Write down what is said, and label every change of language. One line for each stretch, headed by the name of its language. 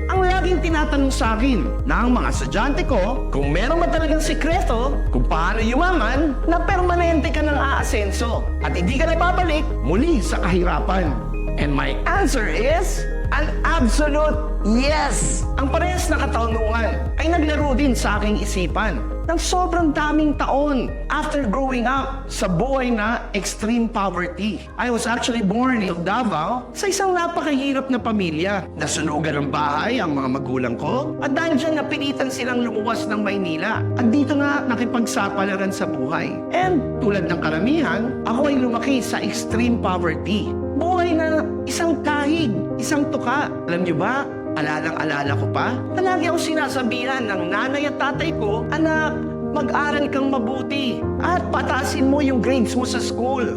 Filipino: Ang laging tinatanong sa akin ng mga estudyante ko kung meron ba talagang sikreto kung paano yumaman na permanente ka ng aasenso at hindi ka napabalik muli sa kahirapan.
English: And my answer is an absolute yes!
Filipino: Ang parehas na katanungan ay naglaro din sa aking isipan ng sobrang daming taon
English: after growing up
Filipino: sa buhay na extreme poverty.
English: I was actually born in Davao
Filipino: sa isang napakahirap na pamilya. Nasunugan ng bahay ang mga magulang ko at dahil dyan napilitan silang lumuwas ng Maynila. At dito na nakipagsapalaran sa buhay. And tulad ng karamihan, ako ay lumaki sa extreme poverty. Buhay na isang kahig, isang tuka. Alam niyo ba, alalang-alala ko pa, na lagi ako sinasabihan ng nanay at tatay ko, anak, mag-aral kang mabuti at patasin mo yung grades mo sa school.